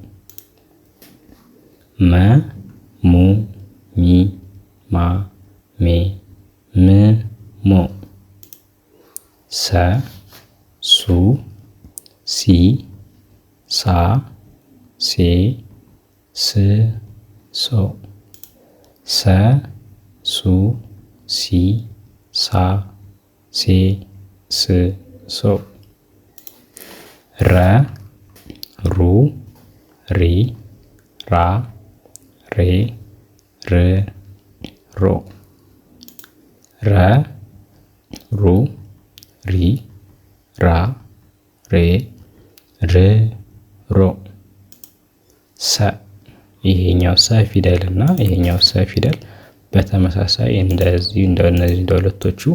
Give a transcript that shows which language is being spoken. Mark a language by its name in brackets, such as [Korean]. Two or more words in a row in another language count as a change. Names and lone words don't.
[Amharic] መ ሙ ሚ ማ ሜ ም ሞ። ሰ ሱ ሲ ሳ ሴ ስ ሶ። ሰ ሱ ሲ ሳ ሴ ስ ሶ። ረ ሩ ሪ ራ ሬ ር ሮ። ረ ሩ ሪ ራ ሬ ር ሮ። ሰ። ይሄኛው ሰ ፊደል እና ይሄኛው ሰ ፊደል በተመሳሳይ እንደዚህ እንደነዚህ እንደሁለቶቹ